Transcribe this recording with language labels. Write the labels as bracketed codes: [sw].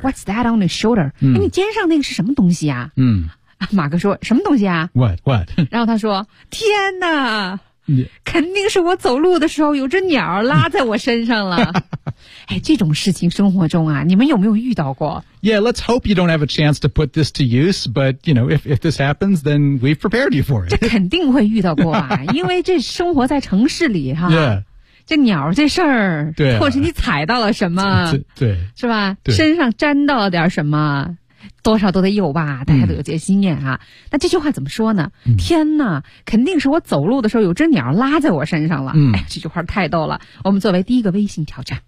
[en] What's that on your shoulder、 [zh] 你肩上那个是什么东西啊、马哥说什么东西啊 [en] What [zh] 然后他说天哪肯定是我走路的时候有只鸟拉在我身上了哎这种事情生活中啊你们有没有遇到过 [en] Yeah let's hope you don't have a chance to put this to use But you know if this happens Then we've prepared you for it [zh] 这肯定会遇到过啊因为这生活在城市里哈、这鸟这事儿对、或是你踩到了什么对是吧对身上沾到了点什么多少都得有吧大家都有这些经验啊、那这句话怎么说呢、天哪肯定是我走路的时候有只鸟拉在我身上了、这句话太逗了我们作为第一个微信挑战